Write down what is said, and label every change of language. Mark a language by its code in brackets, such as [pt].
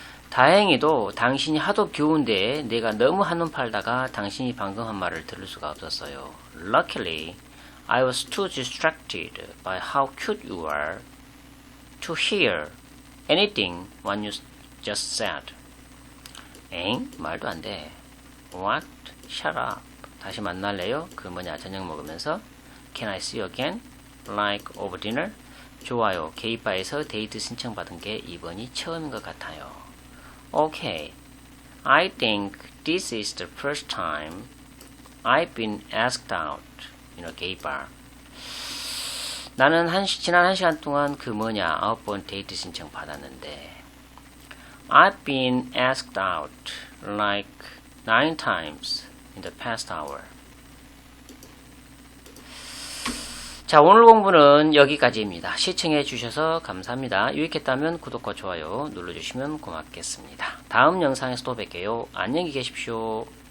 [ko] 다행히도 당신이 하도 귀여운데 내가 너무 한눈 팔다가 당신이 방금 한 말을 들을 수가 없었어요. [en] Luckily, I was too distracted by how cute you are to hear anything what you just said. [ko] 엥? 말도 안 돼. [en] What? Shut up. [ko] 다시 만날래요? 그 뭐냐, 저녁 먹으면서. [en] Can I see you again? Like over dinner? [ko] 좋아요. 게이바에서 데이트 신청받은 게 이번이 처음인 것 같아요. [en] Okay. I think this is the first time I've been asked out in a gay bar. [ko] 나는 지난 1시간 동안 그 뭐냐, 9번 데이트 신청 받았는데 [en] I've been asked out like 9 times in the past hour. [ko] 자, 오늘 공부는 여기까지입니다. 시청해 주셔서 감사합니다. 유익했다면 구독과 좋아요 눌러주시면 고맙겠습니다. 다음 영상에서 또 뵐게요. 안녕히 계십시오.